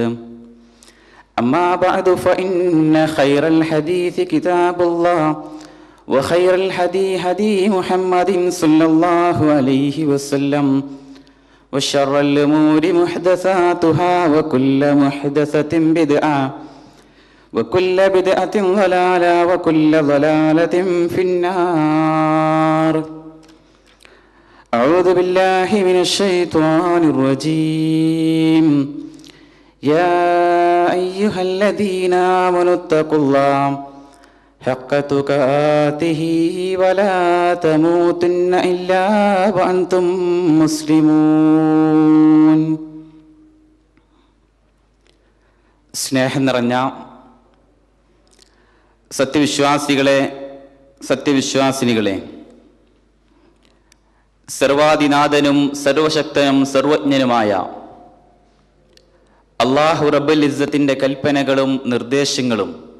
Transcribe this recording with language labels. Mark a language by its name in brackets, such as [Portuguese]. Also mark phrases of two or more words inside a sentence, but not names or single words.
[Arabic] أما بعد فإن خير الحديث كتاب الله وخير الهدي هدي محمد صلى الله عليه وسلم وشر الأمور محدثاتها وكل محدثة بدعة وكل بدعة ضلالة وكل ضلالة في النار. أعوذ بالله من الشيطان الرجيم. يا أيها الذين آمنوا اتقوا الله حق تقاته ولا تموتن إلا وأنتم مسلمون. [Malayalam] സ്നേഹം നിറഞ്ഞ സത്യവിശ്വാസികളെ, സത്യവിശ്വാസിനികളെ, സർവാധിനാഥനും സർവശക്തനും സർവജ്ഞനുമായ അല്ലാഹു റബ്ബുൽ ഇസ്സത്തിന്റെ കൽപ്പനകളും നിർദ്ദേശങ്ങളും